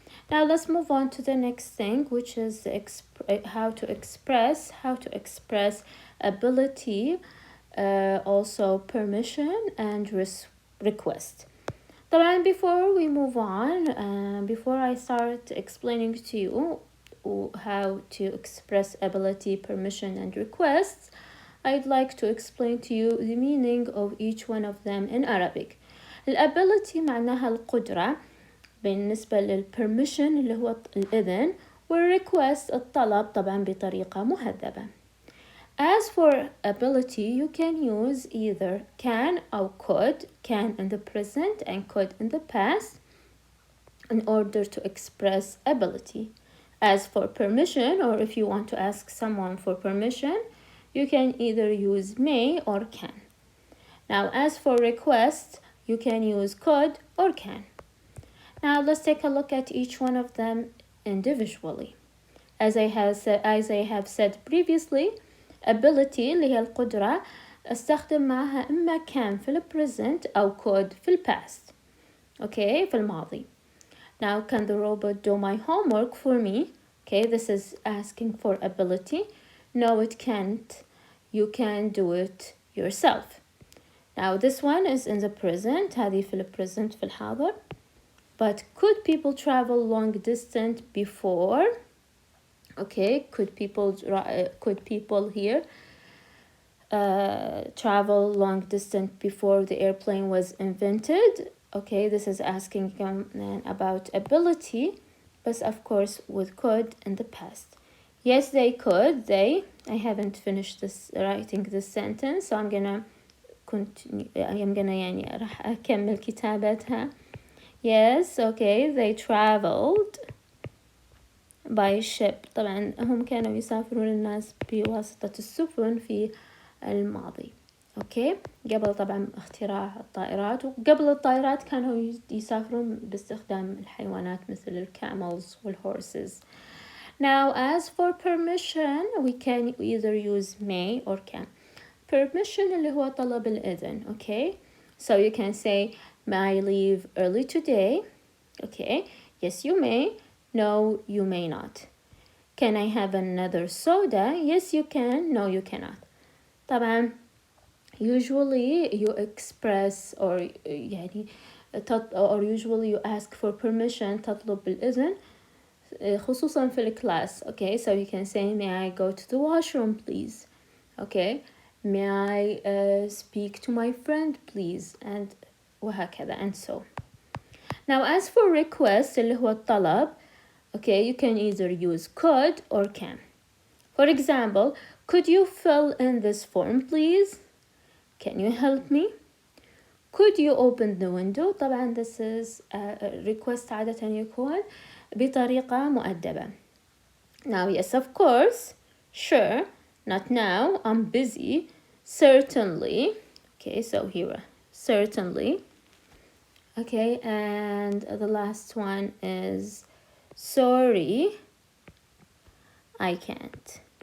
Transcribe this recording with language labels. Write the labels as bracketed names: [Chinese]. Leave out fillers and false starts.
[English] Now let's move on to the next thing, which is how to express ability, also permission and request. طبعا before we move on, before I start explaining to you how to express ability, permission and requests, I'd like to explain to you the meaning of each one of them in Arabic. [Arabic] الability معناها القدرة بالنسبة للpermission اللي هو الإذن، والrequest الطلب طبعا بطريقة مهذبة. [English] As for ability, you can use either can or could, can in the present and could in the past, in order to express ability. As for permission, or if you want to ask someone for permission, you can either use may or can. Now, as for request, you can use could or can. Now, let's take a look at each one of them individually. As I have said previously, [Arabic] ability اللي هي القدرة استخدم معها إما can في ال present أو could في ال past. Okay, في الماضي. [English] Now, can the robot do my homework for me? Okay, this is asking for ability. No, it can't. You can do it yourself. Now, this one is in the present. [Arabic] هذه في ال present في الحاضر. [English] But could people travel long distance before? Okay, could people here travel long distance before the airplane was invented? Okay, this is asking about ability, but of course with could in the past. Yes, they could. I haven't finished writing this sentence, so I'm gonna continue. [Arabic] يعني راح أكمل كتابتها. [English] Yes, okay, they traveled by ship. [Arabic] طبعا هم كانوا يسافرون الناس بواسطة السفن في الماضي. اوكي، قبل طبعا اختراع الطائرات، وقبل الطائرات كانوا يسافرون باستخدام الحيوانات مثل الكاملز والهورسز. [English] Now, as for permission, we can either use may or can. [Arabic] Permission اللي هو طلب الإذن. [English] Okay, so you can say, may I leave early today? Okay, yes you may. No, you may not. Can I have another soda? Yes, you can. No, you cannot. طبعا usually you express or usually you ask for permission [Arabic] تطلب بالإذن خصوصا في الكلاس. [English] Okay, so you can say, may I go to the washroom please? Okay, may I speak to my friend please? And وهكذا and so. Now, as for request [Arabic] اللي هو الطلب, [English] okay, you can either use could or can. For example, could you fill in this form please? Can you help me? Could you open the window? [Arabic] طبعا [English] this is request [Arabic] عادة يكون بطريقة مؤدبة. [English] Now, yes, of course, sure, not now, I'm busy, certainly. Okay, so here, certainly. Okay, and the last one is sorry, I can't.